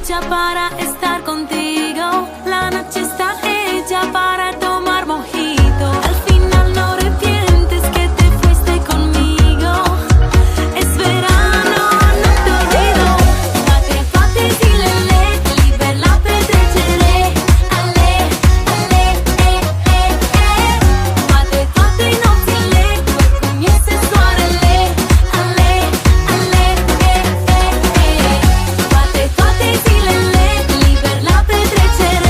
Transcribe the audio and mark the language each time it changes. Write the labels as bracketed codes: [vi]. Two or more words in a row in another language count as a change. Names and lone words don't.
[es] para estar contigo. La noche está hecha para tomar mojito. Al final no arrepientes que te fuiste conmigo. Es verano, no te olvido. [ro] Fate, fate, dilele, liber la petrecere. Ale, ale, Fate, fate, nopțile, cum iese soarele. Ale, ale, Fate, fate, zilele, liber la petrecere.